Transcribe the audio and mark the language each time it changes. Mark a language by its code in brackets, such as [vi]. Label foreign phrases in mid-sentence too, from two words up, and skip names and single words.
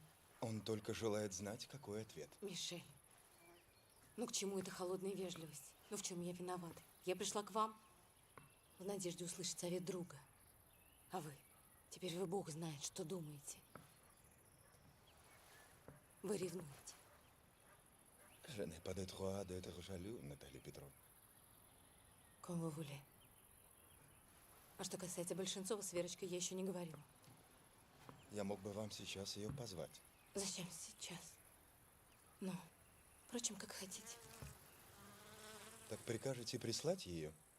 [ru] Он только желает знать, какой ответ. Мишель, ну к чему эта холодная вежливость? Ну в чем я виновата? Я пришла к вам в надежде услышать совет друга. А вы? Теперь вы Бог знает, что думаете. Вы ревнуете. [fr] Je n'ai pas de droit d'être jaloux, Наталья Петровна. Comme vous voulez. [ru] А что касается Большинцова, с Верочкой я еще не говорила. Я мог бы вам сейчас ее позвать. Зачем сейчас? Ну, впрочем, как хотите. Так прикажете прислать ее?